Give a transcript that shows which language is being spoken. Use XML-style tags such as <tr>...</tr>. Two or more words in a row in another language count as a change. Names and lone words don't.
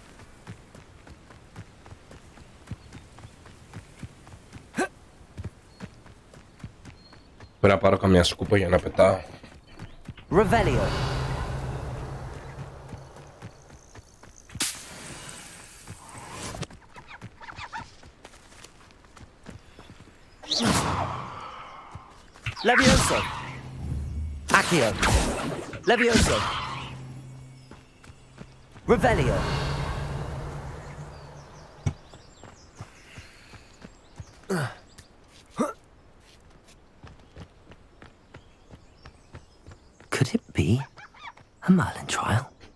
<el>Πρέπει να πάρω καμιά σκούπα για να πετάω.</el> <en>Revelio. Levioso. Accio. Levioso. Revelio. Could it be a Merlin trial?</en>